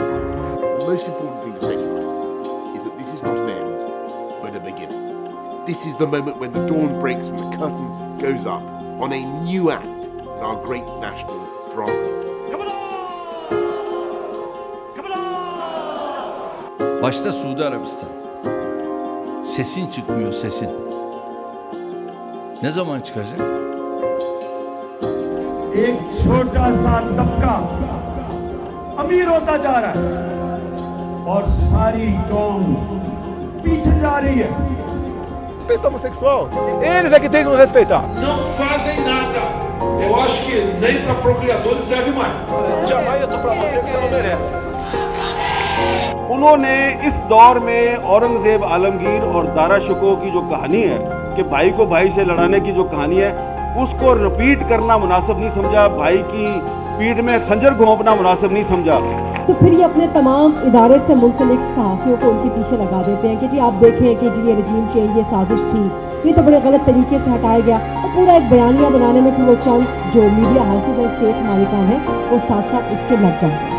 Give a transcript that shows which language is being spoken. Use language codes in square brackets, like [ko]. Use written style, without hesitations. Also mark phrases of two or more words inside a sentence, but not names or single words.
[en] The most important thing to say tonight is that this is not an end, but a beginning. This is the moment when the dawn breaks and the curtain goes up on a new act in our great national drama. [tr] Başta Suudi Arabistan. Sesin çıkmıyor, sesin. Ne zaman çıkacak? [ur] ایک چھوٹا سا طبقہ امیر ہوتا جا رہا ہے اور ساری قوم پیچھے جا رہی ہے. [pt] Respeito homossexual. Eles é que tem que nos respeitar. Não fazem nada. Eu acho que nem para procriadores serve mais. Jamais eu tô pra você que você não merece. [ur] انہوں نے اس دور میں اورنگزیب عالمگیر اور دارا شکوہ کی جو کہانی ہے کہ بھائی کو بھائی سے لڑانے کی جو کہانی ہے اس کو ریپیٹ کرنا مناسب نہیں سمجھا، بھائی کی پیٹھ میں خنجر گھونپنا مناسب نہیں سمجھا. تو پھر یہ اپنے تمام ادارے سے منسلک صحافیوں کو ان کے پیچھے لگا دیتے ہیں کہ جی آپ دیکھیں کہ جی یہ [en] regime change, [ur] یہ سازش تھی، یہ تو بڑے غلط طریقے سے ہٹایا گیا، اور پورا ایک بیانیہ بنانے میں پھر وہ چند جو [en] media houses [ur] ہیں، سیٹھ مالکان ہیں، وہ ساتھ ساتھ اس کے لگ جاتے ہیں.